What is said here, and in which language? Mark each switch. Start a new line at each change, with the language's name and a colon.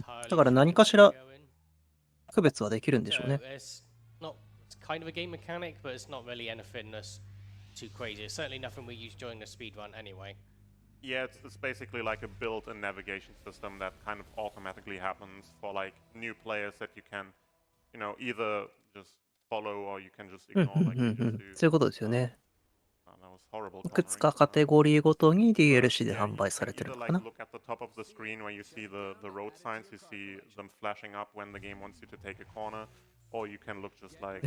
Japanese: だから何かしら区別はできるんでしょうね。
English: It's kind of a game mechanic, but it's not really anything that's too crazy. It's certainly nothing we use during the speed run anyway. Yeah, it's basically like a built-in navigation system that kind of automatically happens for like new players that you can, you know, either just follow or you can just ignore like you just do.
Japanese: そういうことですよね。
English: That was horrible.
Japanese: いくつかカテゴリーごとに DLC で販売されてるのかな。
English: Look at the top of the screen when you see the road signs, you see them flashing up when the game wants you to take a corner, or you can look just like.